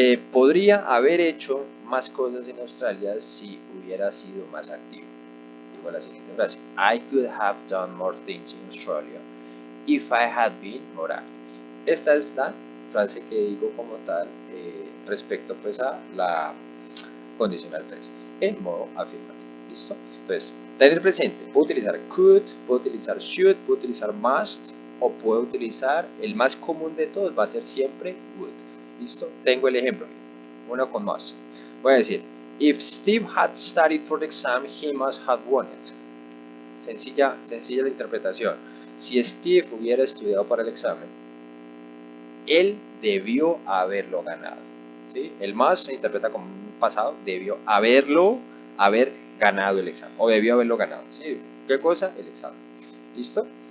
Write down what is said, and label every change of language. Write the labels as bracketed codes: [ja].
[es] Podría haber hecho más cosas en Australia si hubiera sido más activo. Digo la siguiente frase. [en] I could have done more things in Australia if I had been more active. [es] Esta es la frase que digo como tal respecto pues a la condicional 3 en modo afirmativo. ¿Listo? Entonces, tener presente, puedo utilizar could, puedo utilizar should, puedo utilizar must o puedo utilizar, el más común de todos va a ser siempre would. ¿Listo? Tengo el ejemplo, uno con must. Voy a decir, [en] if Steve had studied for the exam, he must have won it. [es] Sencilla la interpretación. Si Steve hubiera estudiado para el examen, él debió haberlo ganado. ¿Sí? El must se interpreta como un pasado, debió haber ganado el examen, o debió haberlo ganado. ¿Sí? ¿Qué cosa? El examen. ¿Listo?